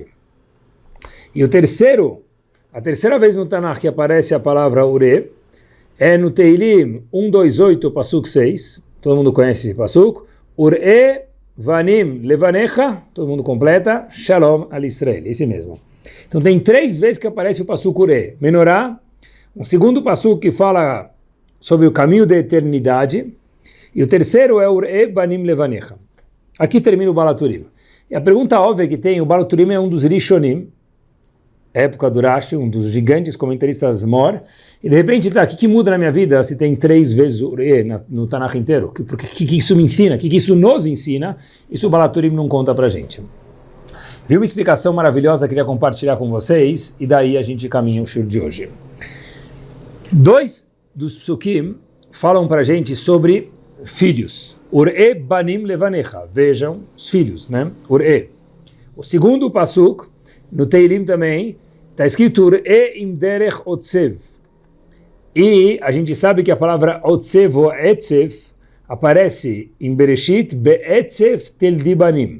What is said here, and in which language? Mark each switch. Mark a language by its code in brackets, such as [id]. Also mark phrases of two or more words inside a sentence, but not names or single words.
[pt] E a terceira vez no Tanakh que aparece a palavra Ure é no Tehillim 128, Pasuk 6, todo mundo conhece esse Pasuk, [he] וראה בנים לבניך, [pt] todo mundo completa, [he] שלום על ישראל, [pt] esse mesmo. Então tem 3 vezes que aparece o Pasuk Ure, menorá, um segundo Pasuk que fala sobre o caminho da eternidade, e o terceiro é [he] וראה בנים לבניך. [pt] Aqui termina o Bal Haturim. E a pergunta óbvia que tem, o Bal Haturim é um dos Rishonim, época do Rashi, um dos gigantes comentaristas Mor, e de repente, o que muda na minha vida se tem 3 vezes Ure no Tanakh inteiro? O que isso me ensina? O que isso nos ensina? Isso o Bal Haturim não conta pra gente. Vi uma explicação maravilhosa, queria compartilhar com vocês, e daí a gente caminha o shur de hoje. 2 dos psukim falam pra gente sobre filhos. [he] וראה בנים לבניך. [pt] Vejam os filhos, né? Ure. O segundo pasuk, no Teilim também, está escrito [he] וראה אם דרך עצב. [pt] E a gente sabe que a palavra otsevo, etzev, aparece em Bereshit, [he] בעצב תלדי בנים.